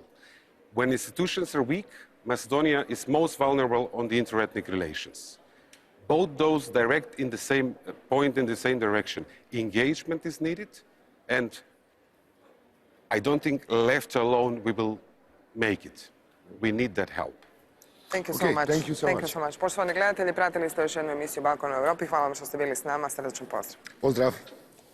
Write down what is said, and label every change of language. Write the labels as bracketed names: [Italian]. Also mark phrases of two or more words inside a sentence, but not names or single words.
[English] When institutions are weak, Macedonia is most vulnerable on the interethnic relations. Both those direct in the same point, in the same direction. Engagement is needed, and I don't think left alone we will make it. We need that help. Thank you so much. Thank you so much. [Croatian] Poštovani gledatelji, pratili ste još jednu emisiju Balkana u Europi. Hvala vam što ste bili s nama. Srdačan pozdrav. Pozdrav.